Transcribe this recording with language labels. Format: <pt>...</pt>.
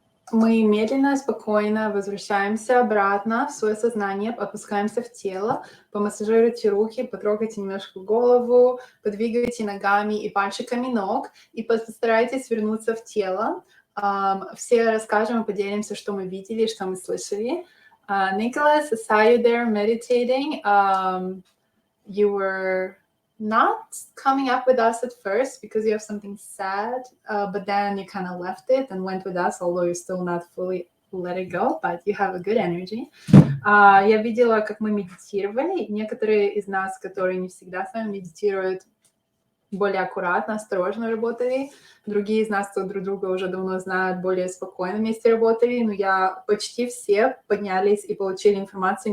<ru>Мы медленно, спокойно возвращаемся обратно в свое сознание, опускаемся в тело, помассажируйте руки, потрогайте немножко голову, подвигайте ногами и пальчиками ног и постарайтесь вернуться в тело. Все расскажем и поделимся, что мы видели, что мы слышали.</ru> <en>Nicholas, I saw you there meditating. You were not coming up with us at first because you have something sad, but then you kind of left it and went with us, although you're still not fully let it go, but you have a good energy.</en> <ru>Я видела, как мы медитировали. Некоторые из нас, которые не всегда с вами медитируют, более аккуратно, осторожно работали. Другие из нас, кто друг друга уже давно знают, более спокойно вместе работали. Но почти все поднялись и получили информацию.</ru>